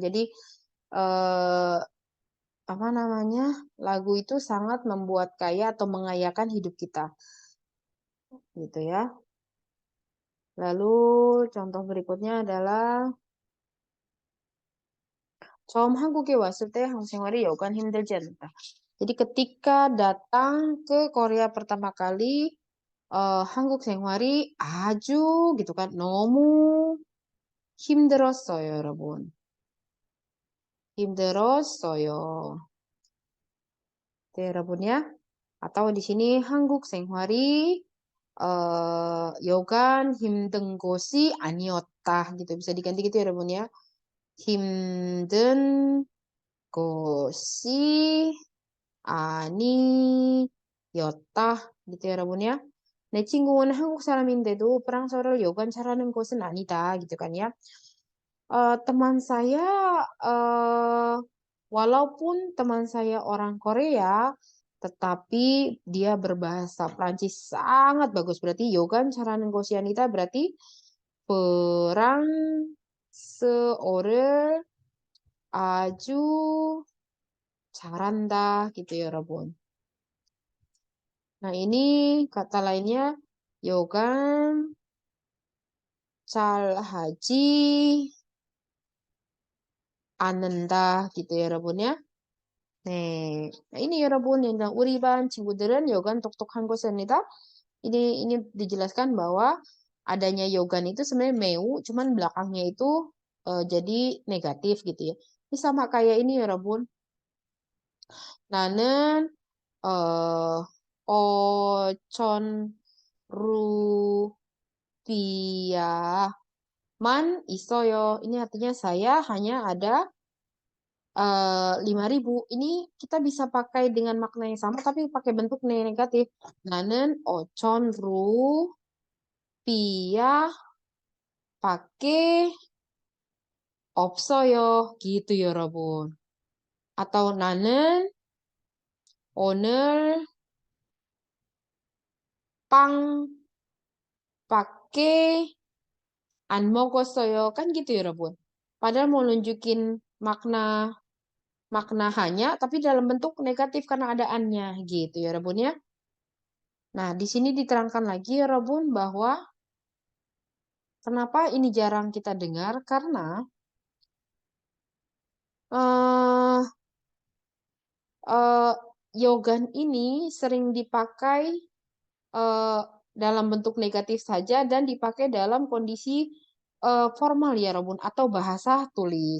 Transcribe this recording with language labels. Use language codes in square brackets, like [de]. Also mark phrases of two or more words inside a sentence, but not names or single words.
[id] Jadi eh, apa namanya? Lagu itu sangat membuat kaya atau mengayakan hidup kita. Gitu ya. Lalu contoh berikutnya adalah [ko] 처음 한국에 왔을 때 한국 생활이 여간 힘들지 않다. [id] Jadi ketika datang ke Korea pertama kali, [ko] 한국 생활이 아주 [id] gitu kan, [ko] 너무 힘들었어요, 여러분. 힘들었어요. [id] Oke, 여러분 ya. Atau di sini [ko] 한국 생활이 여간 힘든 곳이 아니었다 [id] gitu. Bisa diganti gitu ya, 여러분 ya. [ko] 힘든 곳이 아니었다. [id] gitu ya, 여러분 ya. [ko] 내 친구는 한국 사람인데도 프랑스어를 여간 잘하는 것은 아니다. [id] gitu kan ya. Teman saya, walaupun teman saya orang Korea, tetapi dia berbahasa Prancis sangat bagus. [ko] Berarti yogan 잘하는 것이 아니다. berarti 프랑스어를 아주 잘한다. [id] gitu ya, 여러분. Nah, ini kata lainnya [ko] 여간 잘하지 않는다. [id] gitu ya, 여러분 ya. [ko] 네. [id] Nah, ini [ko] 여러분 yang 우리 반 친구들은 yogan 똑똑한 것입니다. [id] Ini dijelaskan bahwa adanya yogan itu sebenarnya meu, cuman belakangnya itu jadi negatif gitu ya. Ini sama kayak ini [ko] 여러분. 나는 어, 5천 rupiah만 있어요. [id] Ini artinya saya hanya ada 5.000. Ini kita bisa pakai dengan makna yang sama tapi pakai bentuk negatif. [ko] 나는 5천 rupiah밖에 없어요. gitu 여러분. Atau 나는 오늘 빵밖에 안 먹었어요. [id] Kan gitu 여러분. Padahal mau nunjukin makna makna hanya tapi dalam bentuk negatif karena ada annya gitu ya Rabun ya. Nah, di sini diterangkan lagi ya Rabun bahwa kenapa ini jarang kita dengar karena eh yogan ini sering dipakai dalam bentuk negatif saja dan dipakai dalam kondisi formal ya Robun atau bahasa tulis.